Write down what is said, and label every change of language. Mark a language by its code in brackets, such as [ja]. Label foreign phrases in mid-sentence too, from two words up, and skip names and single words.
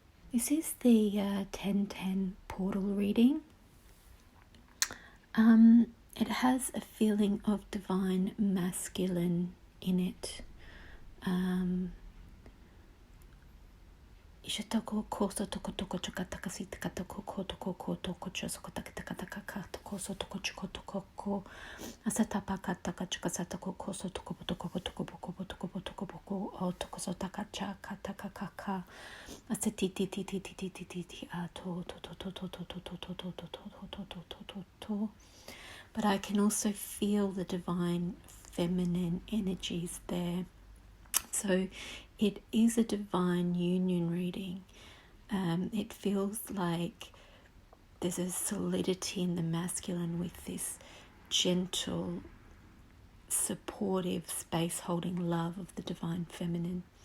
[en] This is the 1010 portal reading. It has a feeling of divine masculine in it. Ishatoko koso toko toko chokataka sitakata koko toko toko chosokotaka koso toko choko toko asatapaka taka chokasatako koso toko toko toko toko toko toko toko o toko sotaka chaka taka kaka asatiti ti ti ti ti ti ti ti to to to to to to to to to to to to to to. But I can also feel the divine feminine energies there. So it is a divine union reading. It feels like there's a solidity in the masculine with this gentle, supportive, space-holding love of the divine feminine.